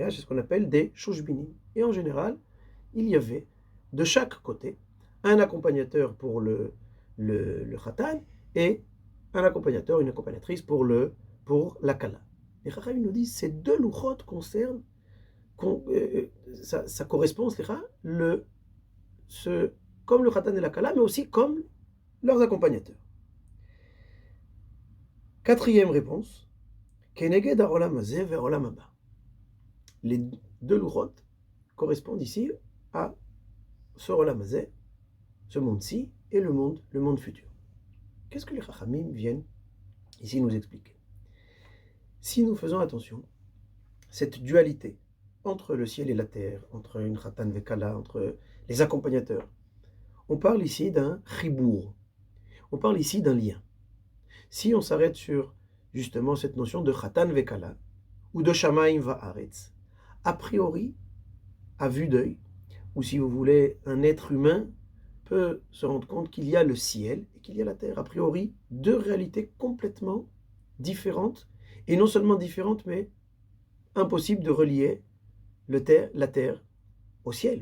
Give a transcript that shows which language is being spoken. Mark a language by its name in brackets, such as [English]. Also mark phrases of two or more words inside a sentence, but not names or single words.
[French] C'est ce qu'on appelle des shoshbinim. Et en général, il y avait de chaque côté un accompagnateur pour le khatan et un accompagnateur, une accompagnatrice pour la kala. Les Chachamim nous disent ces deux louchot concernent, ça correspond, comme le khatan et la kala, mais aussi comme leurs accompagnateurs. Quatrième réponse, [Hebrew] כנגד העולם הזה ועולם הבא. [French] Les deux louchot correspondent ici à ce [Hebrew] עולם הזה, [French] ce monde-ci, et le monde futur. Qu'est-ce que les Chachamim viennent ici nous expliquer? Si nous faisons attention, cette dualité entre le ciel et la terre, entre une [Hebrew] חתן וכלה, [French] entre les accompagnateurs, on parle ici d'un chibour, on parle ici d'un lien. Si on s'arrête sur justement cette notion de [Hebrew] חתן וכלה [French] ou de [Hebrew] שמים וארץ, [French] a priori, à vue d'œil, ou si vous voulez, un être humain peut se rendre compte qu'il y a le ciel et qu'il y a la terre. A priori, deux réalités complètement différentes, et non seulement différentes, mais impossible de relier la terre au ciel.